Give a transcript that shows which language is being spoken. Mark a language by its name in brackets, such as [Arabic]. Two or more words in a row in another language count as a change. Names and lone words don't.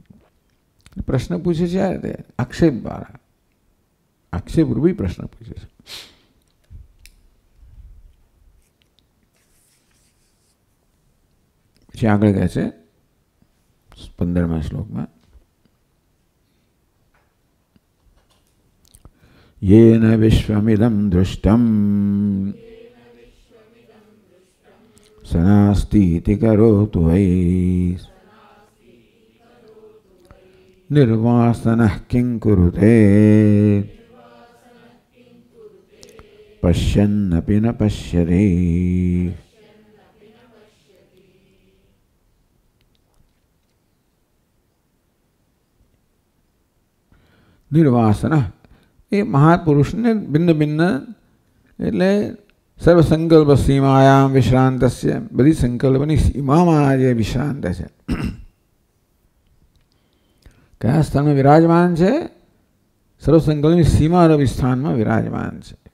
[Gujarati] પ્રશ્ન પૂછે છે તે આક્ષેપ દ્વારા, આક્ષેપ રૂપી પ્રશ્ન પૂછે છે. પછી આગળ કહે છે 15મા શ્લોકમાં, [Sanskrit] येन विश्वमिदं दृष्टं स नास्तीति करोतु वै निर्वासनः किं कुरुते पश्यन्नपि न पश्यति. [Gujarati] निर्वासनः એ મહાપુરુષને ભિન્ન ભિન્ન એટલે [Sanskrit] સર્વ સંકલ્પ સીમાયામ વિશ્રાંતસ્ય, [Gujarati] બધી સંકલ્પની સીમામાં જે વિશ્રાંત છે. કયા સ્થાનમાં વિરાજમાન છે? સર્વ સંકલ્પની સીમારૂપી સ્થાનમાં વિરાજમાન છે.